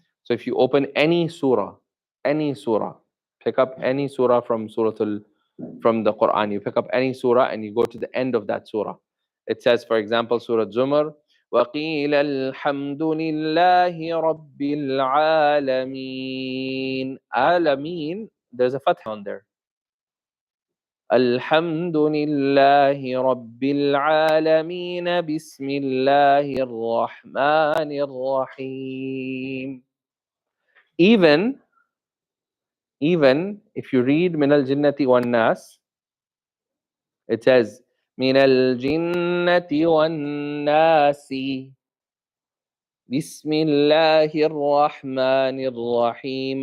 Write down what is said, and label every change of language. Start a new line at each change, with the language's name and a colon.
English: So if you open any surah, pick up any surah from the Quran, you pick up any surah and you go to the end of that surah. It says, for example, Surah Zumar,
Arabic: وَقِيلَ الْحَمْدُ لِلَّهِ رَبِّ الْعَالَمِينَ.
English: Alameen, there's a fatha on there.
Arabic: الحمد لله رب العالمين بسم الله الرحمن الرحيم.
English: Even if you read
Arabic: من الجنة والناس,
English: it says من الجنة والناس.
Arabic: Bismillahir Rahmanir Rahim.